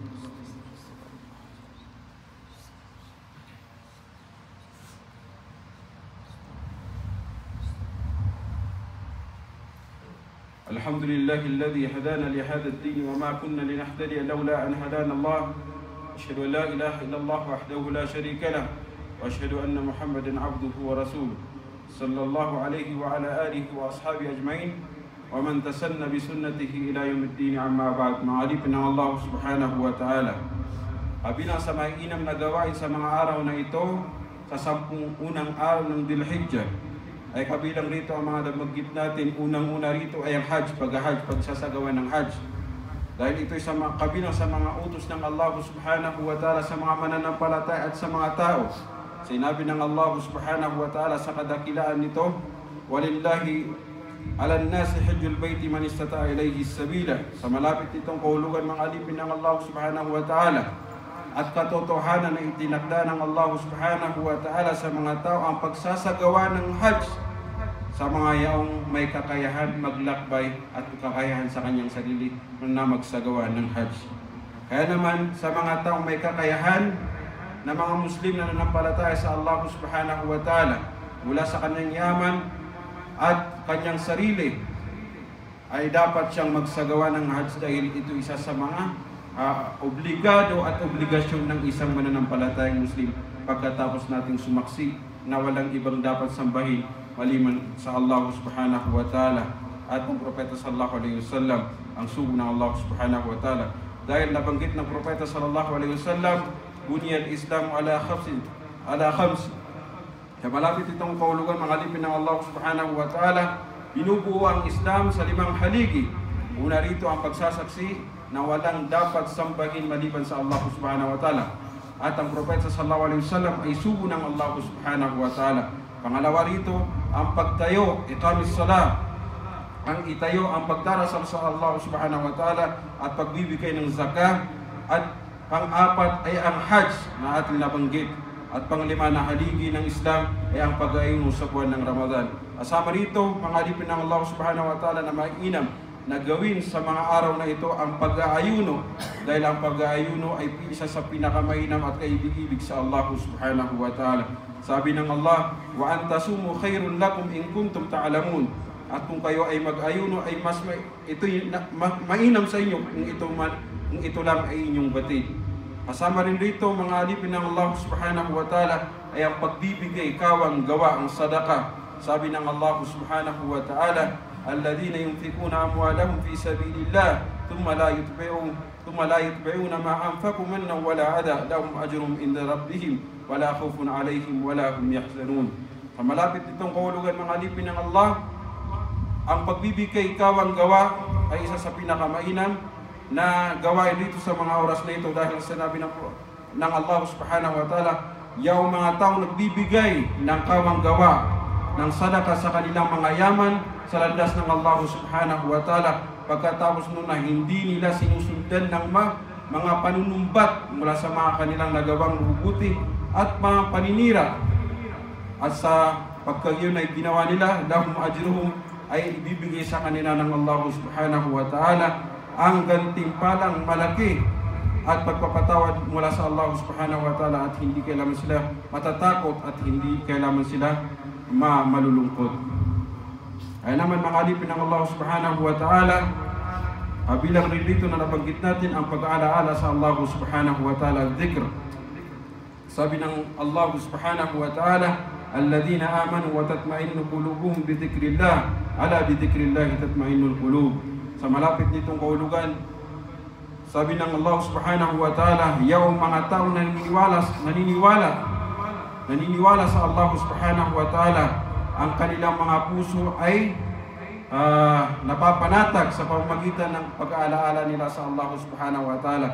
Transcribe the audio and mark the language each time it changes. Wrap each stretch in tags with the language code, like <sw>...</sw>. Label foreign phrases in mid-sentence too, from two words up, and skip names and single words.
<ar>الحمد لله الذي هدانا لهذا الدين وما كنا لنهتدي لولا أن هدانا الله. أشهد أن لا إله إلا الله وحده لا شريك له وأشهد أن محمدا عبده ورسوله صلى الله عليه وعلى آله وأصحابه أجمعين ومن تسنى بسنته إلى يوم الدين. عما بعد,</ar> <tl>maalipin ng Allah</tl> <ar>سبحانه وتعالى,</ar> <tl>kabilang sa mga inam na gawain sa mga araw na ito, sa 10 unang araw ng Dhul-Hijjah, ay kabilang rito ang mga nabanggit natin. Unang-una rito ay ang Hajj, pagsasagawa ng Hajj. Dahil ito'y kabilang sa mga utos ng Allah</tl> <ar>سبحانه وتعالى</ar> <tl>sa mga mananampalataya at sa mga tao. Sinabi ng Allah</tl> <ar>سبحانه وتعالى</ar> <tl>sa kadakilaan nito,</tl> <ar>ولله على الناس حج البيت من استطاع إليه سبيلا.</ar> <tl>Sa malapit itong kahulugan, mga alipin ng Allah</tl> <ar>سبحانه وتعالى,</ar> <tl>at katotohanan na itinakda ng Allah</tl> <ar>سبحانه وتعالى</ar> <tl>sa mga tao ang pagsasagawa ng Hajj sa mga yaong may kakayahan maglakbay at kakayahan sa kanyang sarili na magsagawa ng Hajj. Kaya naman sa mga taong may kakayahan na mga Muslim na nanampalataya sa Allah</tl> <ar>سبحانه وتعالى</ar> <tl>mula sa kanyang yaman at kanyang sarili, ay dapat siyang magsagawa ng Hajj dahil ito isa sa mga obligado at obligasyon ng isang mananampalatayang Muslim pagkatapos nating sumaksi na walang ibang dapat sambahin maliban sa Allah</tl> <ar>سبحانه وتعالى</ar> <tl>at ang Propeta</tl> <ar>صلى الله عليه وسلم,</ar> <tl>ang sugo ng Allah</tl> <ar>سبحانه وتعالى.</ar> <tl>Dahil nabanggit ng Propeta</tl> <ar>صلى الله عليه وسلم بني الإسلام على خمس.</ar> <tl>Sa malapit itong kaulugan, mga alipin ng Allah</tl> <ar>سبحانه وتعالى,</ar> <tl>binubuo ang Islam sa 5 haligi. Una rito ang pagsasaksi na walang dapat sambahin maliban sa Allah</tl> <ar>سبحانه وتعالى.</ar> <tl>At ang Propeta</tl> <ar>صلى الله عليه وسلم</ar> <tl>ay sugo ng Allah</tl> <ar>سبحانه وتعالى.</ar> <tl>Pangalawa rito, ang pagtayo,</tl> <ar>إقامة الصلاة.</ar> <tl>Ang itayo, ang pagdarasal sa Allah</tl> <ar>سبحانه وتعالى</ar> <tl>at pagbibigay ng zakah. At pang-apat ay ang Hajj na ating nabanggit. At pang-5 na haligi ng Islam ay ang pag-aayuno sa buwan ng Ramadan. Asama rito, mga alipin ng Allah</tl> <ar>سبحانه وتعالى</ar> <tl>na mainam na gawin sa mga araw na ito ang pag-aayuno, dahil ang pag-aayuno ay isa sa pinakamainam at kaibig-ibig sa Allah</tl> <ar>سبحانه وتعالى.</ar> <tl>Sabi ng</tl> <ar>Allah, وأن تصوموا خير لكم إن كنتم تعلمون.</ar> <tl>At kung kayo ay mag-ayuno ay mas mainam sa inyo kung ito lang ay inyong batid. Kasama rin rito, mga alipin ng Allah</tl> <ar>سبحانه وتعالى,</ar> <tl>ay ang pagbibigay, kawang gawa, ang sadaqah. Sabi ng</tl> <ar>Allah سبحانه وتعالى الذين ينفقون أموالهم في سبيل الله ثم لا يتبعون ما أنفقوا منا ولا أذى لهم أجرهم عند ربهم ولا خوف عليهم ولا هم يحزنون.</ar> <tl>Sa malapit nitong kahulugan, mga alipin ng Allah, ang pagbibigay, kawang gawa ay isa sa pinakamainam na gawain dito sa mga oras na ito, dahil sinabi ng Allah</tl> <ar>سبحانه وتعالى,</ar> <tl>yung mga taong nagbibigay ng kawang gawa ng sadaka sa kanilang mga yaman sa landas ng Allah</tl> <ar>سبحانه وتعالى,</ar> <tl>pagkatapos nun na hindi nila sinusundan ng mga panunumbat mula sa mga kanilang nagawang mabubuti at mga paninira, at sa pagkagayon ay ginawa nila,</tl> <ar>لهم أجرهم,</ar> <tl>ay ibibigay sa kanila ng Allah</tl> <ar>سبحانه وتعالى</ar> <tl>ang gantimpalang malaki at pagpapatawad mula sa Allah</tl> <ar>سبحانه وتعالى,</ar> <tl>at hindi kailangan sila matatakot at hindi kailangan sila malulungkot. Ay naman, mga alipin ng Allah</tl> <ar>سبحانه وتعالى,</ar> <tl>bilang rin dito na nabanggit natin ang pag-aalaala sa Allah</tl> <ar>سبحانه وتعالى,</ar> <tl>dhikr. Sabi ng</tl> <ar>Allah سبحانه وتعالى الذين آمنوا وتطمئن قلوبهم بذكر الله ألا بذكر الله تطمئن القلوب.</ar> <tl>Sa malapit nitong kahulugan, sabi ng Allah</tl> <ar>سبحانه وتعالى,</ar> <tl>yung mga tao na naniniwala sa Allah</tl> <ar>سبحانه وتعالى,</ar> <tl>ang kanilang mga puso ay napapanatag sa pamamagitan ng pag-aalaala nila sa Allah</tl> <ar>سبحانه وتعالى.</ar>